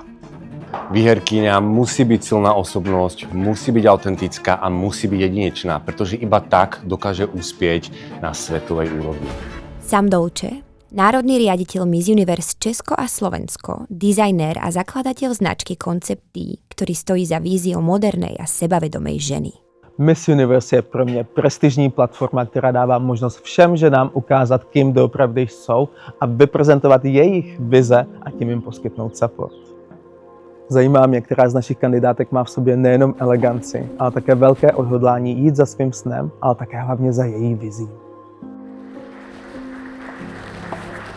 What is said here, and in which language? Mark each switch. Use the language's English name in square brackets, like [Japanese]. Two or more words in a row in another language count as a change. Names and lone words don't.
[Slovak] Výherkyňa musí byť silná osobnosť, musí byť autentická a musí byť jedinečná, pretože iba tak dokáže uspieť na svetovej úrovni. Sam Dolce, národný riaditeľ Miss Universe Česko a Slovensko, dizajnér a zakladateľ značky Concept D, ktorý stojí za víziou modernej a sebavedomej ženy. [Czech] Miss Universe je pro mě prestižní platforma, která dává možnost všem ženám ukázat, kým doopravdy jsou a vyprezentovat jejich vize a tím jim poskytnout support. Zajímá mě, která z našich kandidátek má v sobě nejenom eleganci, ale také velké odhodlání jít za svým snem, ale také hlavně za její vizí.